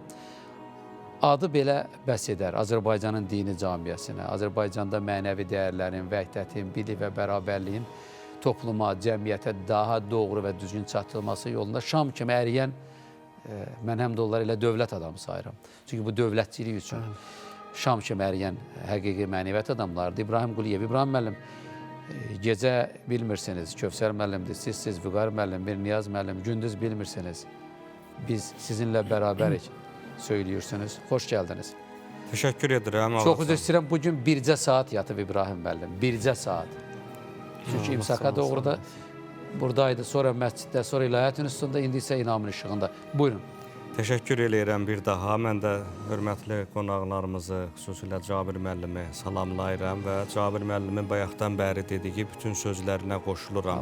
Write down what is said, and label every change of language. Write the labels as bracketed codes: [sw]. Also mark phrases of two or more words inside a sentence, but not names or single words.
[az] Adı belə bəs edər Azərbaycanın dini camiyyəsinə, Azərbaycanda mənəvi dəyərlərin, vəhdətin, bilik və bərabərliyin topluma, cəmiyyətə daha doğru və düzgün çatdırılması yolunda Şam kimi əriyən, mən həm də onları elə dövlət adamı sayıram. Çünki bu dövlətçilik üçün Şam kimi əriyən həqiqi mənəviyyat adamlardır. İbrahim Quliyev, İbrahim müəllim, gecə bilmirsiniz, Kövsər müəllimdir, siz Vüqar müəllim, Mirniyaz müəllim, gündüz bilmirsiniz. Biz sizinlə bərabərik. [tr] Söylüyorsunuz. Hoş geldiniz. Teşekkür ederim. [az] Çok üzr istəyirəm. Bugün bircə saat yatıb İbrahim müəllim. Bircə saat. Çünki imsaka doğru da buradaydı. Sonra məsciddə, sonra İlahiyyat İnstitutunda, indi isə İnamın işığında. Buyurun. Teşekkür edirəm bir daha. Mən də hörmətli qonaqlarımızı, xüsusilə Cabir müəllimi salamlayıram və Cabir müəllimin bayaqdan bəri dediyi bütün sözlərinə qoşuluram.